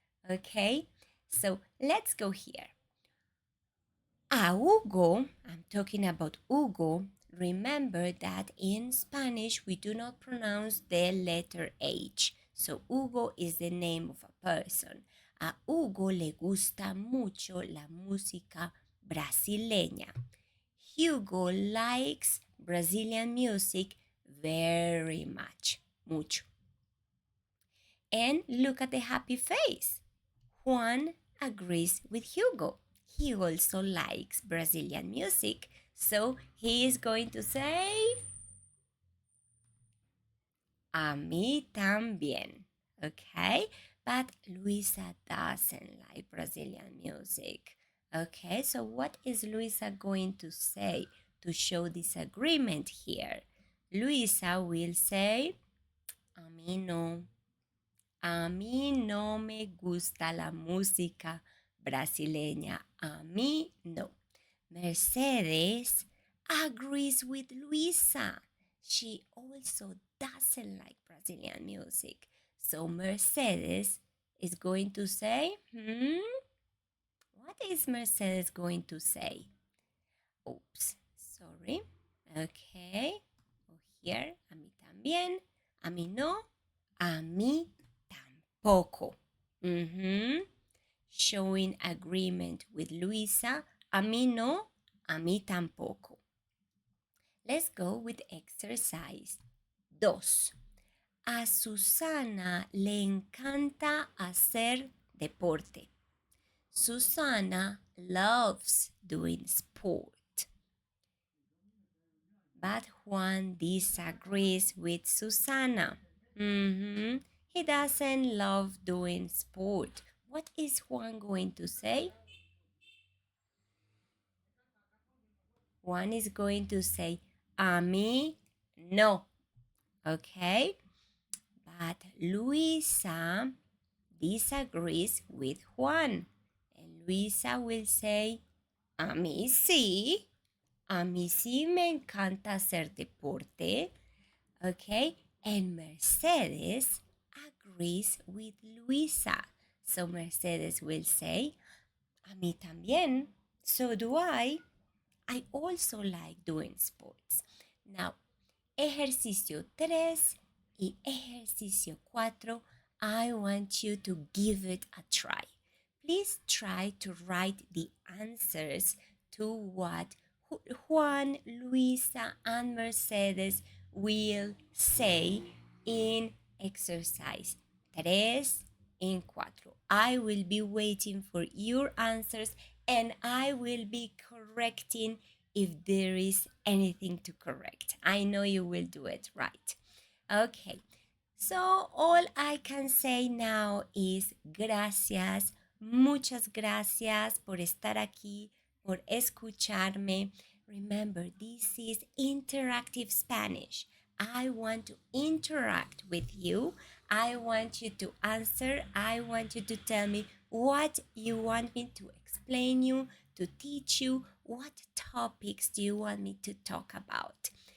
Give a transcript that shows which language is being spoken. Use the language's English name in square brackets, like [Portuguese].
[English] Okay, so let's go here. [Spanish] A Hugo, [English] I'm talking about Hugo. Remember that in Spanish we do not pronounce the letter H. So Hugo is the name of a person. [Spanish] A Hugo le gusta mucho la música brasileña. [English] Hugo likes Brazilian music very much. [Spanish] Mucho. [English] And look at the happy face. Juan agrees with Hugo. He also likes Brazilian music. So he is going to say, [Spanish] a mí también. [English] Okay? But Luisa doesn't like Brazilian music. Okay, so what is Luisa going to say to show disagreement here? Luisa will say, [Spanish] a mí no. A mí no me gusta la música brasileña. A mí no. [English] Mercedes agrees with Luisa. She also doesn't like Brazilian music. So Mercedes is going to say, what is Mercedes going to say? Oops, sorry. Okay. Here, [Spanish] a mí también. A mí no. A mí tampoco. [English] Showing agreement with Luisa, [Spanish] A mí no, a mí tampoco. [English] Let's go with exercise 2. [Spanish] A Susana le encanta hacer deporte. [English] Susana loves doing sport. But Juan disagrees with Susana. He doesn't love doing sport. What is Juan going to say? Juan is going to say, [Spanish] a mí no. [English] Okay? But Luisa disagrees with Juan. And Luisa will say, [Spanish] a mí sí. A mí sí me encanta hacer deporte. Okay? [English] And Mercedes agrees with Luisa. So Mercedes will say, [Spanish] a mí también. [English] So do I. I also like doing sports. Now, [Spanish] ejercicio 3 y ejercicio 4, [English] I want you to give it a try. Please try to write the answers to what Juan, Luisa, and Mercedes will say in exercise 3 and 4. I will be waiting for your answers and I will be correcting if there is anything to correct. I know you will do it right. Okay, so all I can say now is [Spanish] gracias, muchas gracias por estar aquí, por escucharme. [English] Remember, this is interactive Spanish. I want to interact with you. I want you to answer. I want you to tell me what you want me to explain you, to teach you. What topics do you want me to talk about?